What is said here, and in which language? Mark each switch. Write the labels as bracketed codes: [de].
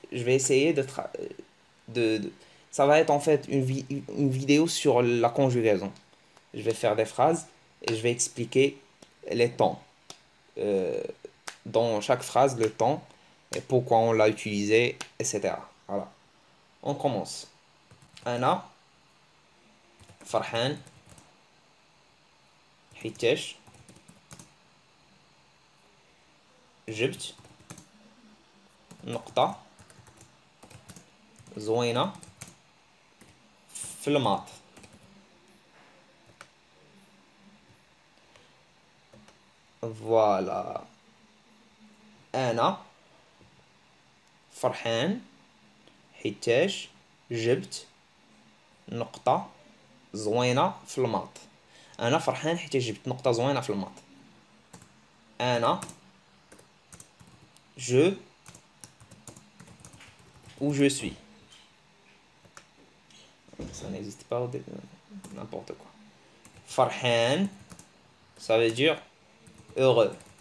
[fr] Je vais essayer ça va être en fait une vidéo sur la conjugaison. Je vais faire des phrases et je vais expliquer les temps. Euh, dans chaque phrase, le temps et pourquoi on l'a utilisé, etc. Voilà. On commence. [ar] Anna, Farhan, Hitesh, جبت نقطة زوينة في الماط. [fr] Voilà. [ar] أنا فرحان حيتاش جبت نقطة زوينة في الماط. أنا فرحان حيتاش جبت نقطة زوينة في الماط. أنا [fr] je ou je suis. Ça n'existe pas, n'importe quoi. Farhan, ça veut dire heureux.